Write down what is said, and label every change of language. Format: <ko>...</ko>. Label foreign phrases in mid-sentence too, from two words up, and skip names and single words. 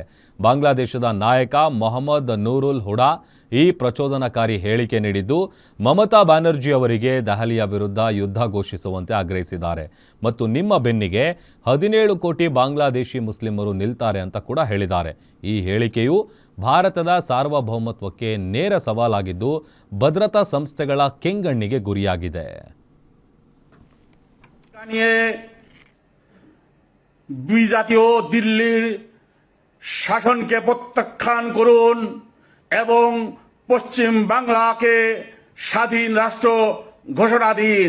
<kn>ಬಾಂಗ್ಲಾದೇಶದ ನಾಯಕ ಮೊಹಮ್ಮದ್ ನೂರುಲ್ ಹುಡಾ ಈ ಪ್ರಚೋದನಕಾರಿ ಹೇಳಿಕೆ ನೀಡಿದ್ದು ಮಮತಾ ಬ್ಯಾನರ್ಜಿ ಅವರಿಗೆ ದೆಹಲಿಯ ವಿರುದ್ಧ ಯುದ್ಧ ಘೋಷಿಸುವಂತೆ ಆಗ್ರಹಿಸಿದ್ದಾರೆ ಮತ್ತು ನಿಮ್ಮ ಬೆನ್ನಿಗೆ 17 ಕೋಟಿ ಬಾಂಗ್ಲಾದೇಶಿ ಮುಸ್ಲಿಮರು ನಿಲ್ತಾರೆ ಅಂತ ಕೂಡ ಹೇಳಿದ್ದಾರೆ. ಈ ಹೇಳಿಕೆಯು ಭಾರತದ ಸಾರ್ವಭೌಮತ್ವಕ್ಕೆ ನೇರ ಸವಾಲಾಗಿದ್ದು ಭದ್ರತಾ ಸಂಸ್ಥೆಗಳ ಕೆಂಗಣ್ಣಿಗೆ ಗುರಿಯಾಗಿದೆ.</kn> <bn>বিজাতীয় দিল্লির শাসনকে প্রত্যাখ্যান করুন এবং পশ্চিম বাংলাকে স্বাধীন রাষ্ট্র ঘোষণা দিন।</bn>